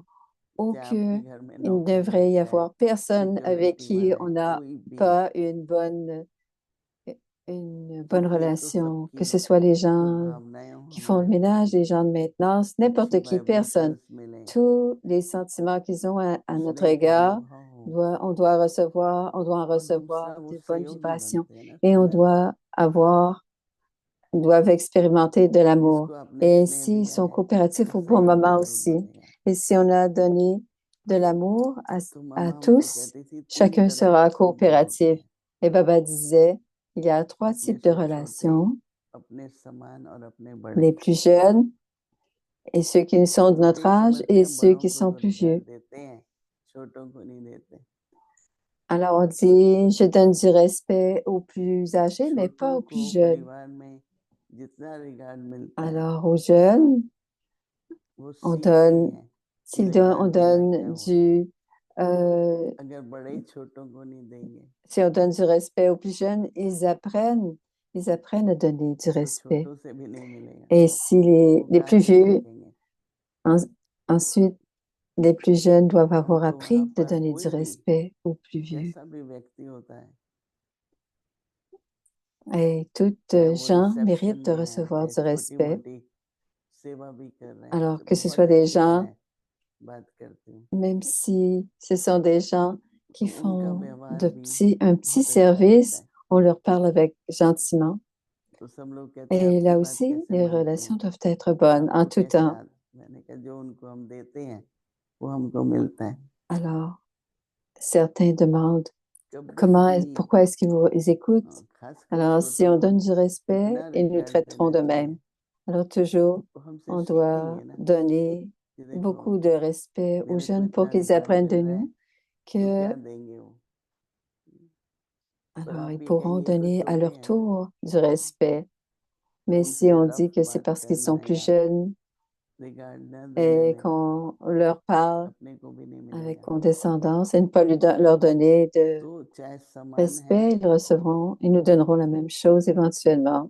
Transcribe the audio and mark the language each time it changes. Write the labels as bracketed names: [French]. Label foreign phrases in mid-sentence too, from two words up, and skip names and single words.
[Hindi] चाहे आपके [French] aucun, [Hindi] घर में [French] il ne [Hindi] नौकर है, [French] devrait y [Hindi] चाहे [French] avoir personne avec [Hindi] सिक्योरिटी [French] qui [Hindi] वाला है, [French] on n'a [Hindi] कोई भी, [French] pas une bonne [Hindi] क्योंकि ये तो [French] relation, que [Hindi] सबकी [French] ce soit les [Hindi] जो [French] gens [Hindi] भावनाएं हो [French] qui font le [Hindi] हमारे [French] ménage, [Hindi] प्रति [French] les gens de maintenance, [Hindi] अच्छी [French] n'importe qui, personne. [Hindi] वाइब्रेशंस मिले, [French] Tous les sentiments qu'ils ont à notre [Hindi] स्नेह का [French] égard, [Hindi] अनुभव हो, [French] on doit on doit en [Hindi] और दूसरा [French] recevoir [Hindi] वो [French] de bonnes [Hindi] सहयोगी [French] vibrations [Hindi] बनते हैं ना [French] et on [Hindi] समय में, [French] doit doivent expérimenter de l'amour. [Hindi] जिसको आपने [French] Et [Hindi] स्नेह [French] ainsi, ils [Hindi] दिया [French] sont [Hindi] है [French] coopératifs [Hindi] वो [French] au bon [Hindi] सहयोगी [French] moment [Hindi] जरूर [French] aussi. [Hindi] बनेगा। [French] Et si on a donné de l'amour [Hindi] तो [French] à [Hindi] मामा हमको [French] tous, [Hindi] कहती थी 3 [French] chacun [Hindi] तरह [French] sera [Hindi] के संबंध होते [French] coopératif. [Hindi] हैं, [French] Et Baba disait, il y a 3 [Hindi] अपने [French] types de [Hindi] से छोटे, [French] relations, [Hindi] अपने समान और अपने बड़े। [French] les plus jeunes et ceux qui sont de [Hindi] तो [French] notre [Hindi] कई [French] âge [Hindi] समझते [French] et [Hindi] हैं [French] ceux [Hindi] बड़ों [French] qui [Hindi] को [French] sont [Hindi] तो [French] plus [Hindi] अधिकार [French] vieux. [Hindi] देते हैं, छोटों को नहीं देते। [French] Alors on dit, je donne du respect aux plus âgés, mais pas [Hindi] छोटों [French] aux [Hindi] को [French] plus jeunes. [Hindi] परिवार में जितना रिगार्ड मिलता है [French] Alors aux jeunes, [Hindi] वो [French] on [Hindi] सीखते [French] donne, [Hindi] हैं कि [French] on [Hindi] रिगार्ड देना क्या [French] donne [Hindi] होता है। euh, अगर बड़े ही छोटों को नहीं देंगे [French] si on donne du respect aux plus jeunes, ils apprennent à donner du [Hindi] तो [French] respect. [Hindi] छोटों से भी नहीं मिलेगा, [French] Et si [Hindi] वो [French] les [Hindi] गा [French] plus [Hindi] के [French] vieux [Hindi] सीखेंगे। [French] En- ensuite, les plus jeunes doivent avoir [Hindi] परंतु वहां [French] appris de [Hindi] पर [French] donner du [Hindi] कोई भी [French] respect aux plus vieux. [Hindi] कैसा भी व्यक्ति होता है, [French] Et toutes [Hindi] चाहे वो [French] gens [Hindi] रिसेप्शन [French] méritent de [Hindi] में है, [French] recevoir [Hindi] चाहे [French] du [Hindi] छोटी [French] respect. [Hindi] मोटी सेवा भी कर रहे हैं, [French] Alors [Hindi] तो [French] que ce soit [Hindi] बहुत [French] des [Hindi] अच्छी [French] gens, [Hindi] तरह बात करती हूँ, [French] même si ce sont des gens [Hindi] तो [French] qui [Hindi] उनका [French] font [Hindi] व्यवहार भी [French] un petit [Hindi] बहुत अच्छा रहता [French] service, [Hindi] है। [French] on leur parle avec gentiment. [Hindi] तो सब लोग कहते हैं [French] Et [Hindi] आपकी [French] là [Hindi] बात [French] aussi, [Hindi] कैसे [French] les [Hindi] मानते [French] relations [Hindi] हैं, [French] doivent être bonnes en [Hindi] आपको [French] tout [Hindi] कैसे [French] temps. [Hindi] मैंने कहा जो उनको हम देते हैं वो हमको मिलता है। [French] Alors, certains demandent [Hindi] कभी भी [French] pourquoi est-ce qu'ils vous écoutent? [Hindi] खासकर [French] Alors, si [Hindi] छोटों [French] on [Hindi] को [French] donne du respect, [Hindi] इतना [French] ils nous [Hindi] रिगार्ड [French] traiteront [Hindi] देना [French] de [Hindi] चाहिए, [French] même. Alors, toujours, [Hindi] वो हमसे [French] on [Hindi] सीखेंगे [French] doit [Hindi] ना [French] donner [Hindi] कि देखो [French] beaucoup de respect aux [Hindi] मेरे को [French] jeunes pour [Hindi] इतना [French] qu'ils [Hindi] रिगार्ड [French] apprennent [Hindi] मिल [French] de [Hindi] रहा है [French] nous [Hindi] तो क्या [French] que, [Hindi] देंगे वो, पर [French] alors, ils [Hindi] आप ये [French] pourront [Hindi] कहेंगे ये तो [French] donner à [Hindi] छोटे [French] leur [Hindi] हैं [French] tour du respect. [Hindi] तो [French] Mais [Hindi] उनसे [French] si on [Hindi] रफ [French] dit que c'est [Hindi] बात [French] parce qu'ils [Hindi] करना [French] sont plus [Hindi] या [French] jeunes [Hindi] रिगार्ड न देने [French] et [Hindi] में [French] qu'on leur parle [Hindi] अपने को भी नहीं [French] avec [Hindi] मिलेगा। [French] condescendance et ne pas leur donner de [Hindi] तो चाहे समान है, [French] respect, ils nous donneront la même chose éventuellement.